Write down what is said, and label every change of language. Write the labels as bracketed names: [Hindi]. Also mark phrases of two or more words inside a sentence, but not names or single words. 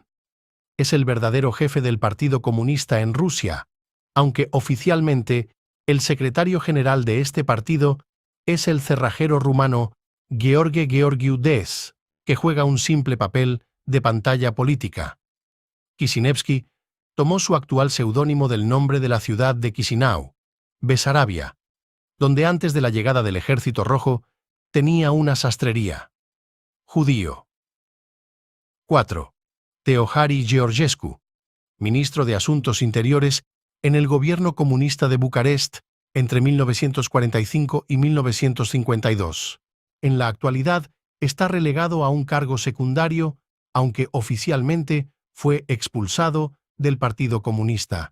[Spanish] Es el verdadero jefe del Partido Comunista en Rusia, aunque oficialmente el secretario general de este partido es el cerrajero rumano Gheorghe Gheorghiu Des, que juega un simple papel de pantalla política. Kisiniewski tomó su actual seudónimo del nombre de la ciudad de Chisinau, Besarabia, donde antes de la llegada del Ejército Rojo tenía una sastrería. Judío. 4. Teohari Georgescu, ministro de Asuntos Interiores en el gobierno comunista de Bucarest entre 1945 y 1952. En la actualidad está relegado a un cargo secundario, aunque oficialmente fue expulsado del Partido Comunista.